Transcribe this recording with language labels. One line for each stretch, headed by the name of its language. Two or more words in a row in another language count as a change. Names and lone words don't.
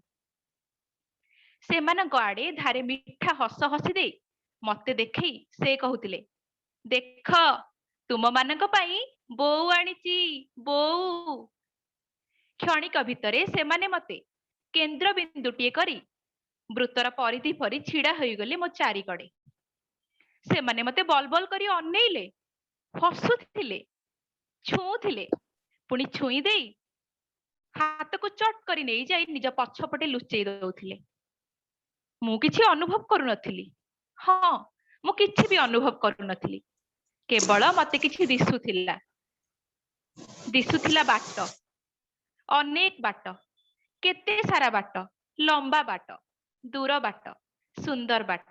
Odia: ସେମାନଙ୍କ ଆଡ଼େ ଧାରେ ମିଠା ହସ ହସି ଦେ ମତେ ଦେଖାଇ ସେ କହୁଥିଲେ ଦେଖ ତୁମ ମାନଙ୍କ ପାଇଁ ବୋଉ ଆଣିଛି ବୋଉ। କ୍ଷଣକ ଭିତରେ ସେମାନେ ମତେ କେନ୍ଦ୍ର ବିନ୍ଦୁଟିଏ କରି ବୃତ୍ତର ପରିଧି ପରି ଛିଡ଼ା ହୋଇଗଲେ ମୋ ଚାରିକଡ଼େ। ସେ ମାନେ ମତେ ବଲ ବଲ କରି ଅନାଇଲେ, ହସୁଥିଲେ, ଛୁଉଁଥିଲେ, ପୁଣି ଛୁଇଁ ଦେଇ ହାତ କୁ ଚଟ କରି ନେଇ ଯାଇ ନିଜ ପଛପଟେ ଲୁଚାଇ ଦେଉଥିଲେ। ମୁ କିଛି ଅନୁଭବ କରୁ ନଥିଲି। ହଁ, ମୁ କିଛି ଭି ଅନୁଭବ କରୁ ନଥିଲି। କେବଳ ମତେ କିଛି ଦିଶୁଥିଲା ବାଟ, ଅନେକ ବାଟ, କେତେ ସାରା ବାଟ, ଲମ୍ବା ବାଟ, ଦୂର ବାଟ, ସୁନ୍ଦର ବାଟ।